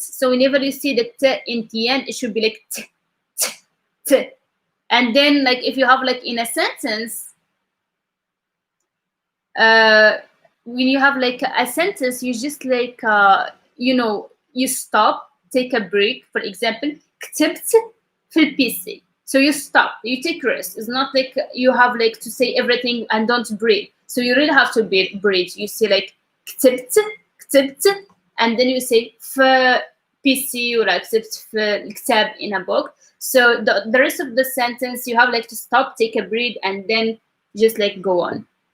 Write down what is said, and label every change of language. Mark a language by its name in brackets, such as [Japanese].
[English] So whenever you see the t in the end, it should be like t, t, t. And then like if you have like in a sentence, when you have like a sentence, you just like you stop, take a break. For example, [Arabic] كتبت في البيسي. [English] So you stop, you take rest. It's not like you have like to say everything and don't breathe. So you really have to breathe. You say like [Arabic] كتبت, كتبت, [English] and then you say في PC or [Arabic] كتبت في الكتاب [English] in a book. So the rest of the sentence you have like to stop, take a breath, and then just like go on.